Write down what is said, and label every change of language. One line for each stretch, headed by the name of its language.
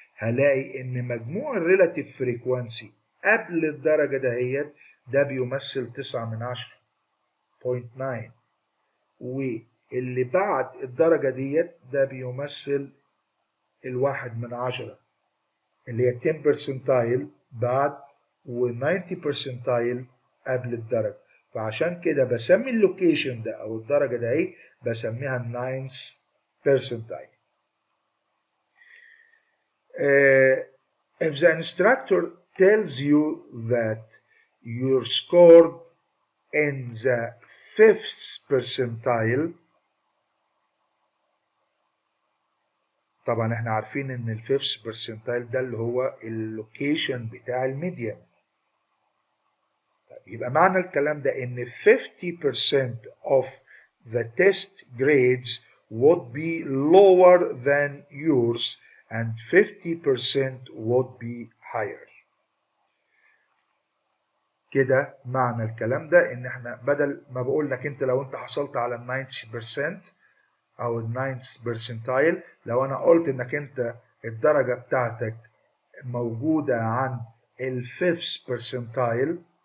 Arabic: هلاقي ان مجموع الريلاتيف فريكوانسي قبل الدرجة دهيت ده بيمثل 9/10 0.9، واللي بعد الدرجة ديت ده بيمثل 1/10 اللي هي 10 percentile بعد و90 percentile قبل الدرجة. فعشان كده بسمي اللوكيشن ده او الدرجة ده ايه، بسميها 9th percentile.
English: If the instructor tells you that you're scored in the 5th percentile،
Arabic: طبعا احنا عارفين ان ال 5th percentile ده اللي هو اللوكيشن بتاع الميديان. طيب يبقى معنى الكلام ده ان
English: 50% of the test grades would be lower than yours and 50% would be higher.
Arabic: كده معنى الكلام ده ان احنا بدل ما بقول لك انت لو انت حصلت على 90% او ال 9th percentile، لو انا قلت انك انت الدرجة بتاعتك موجودة عند ال 5th percentile،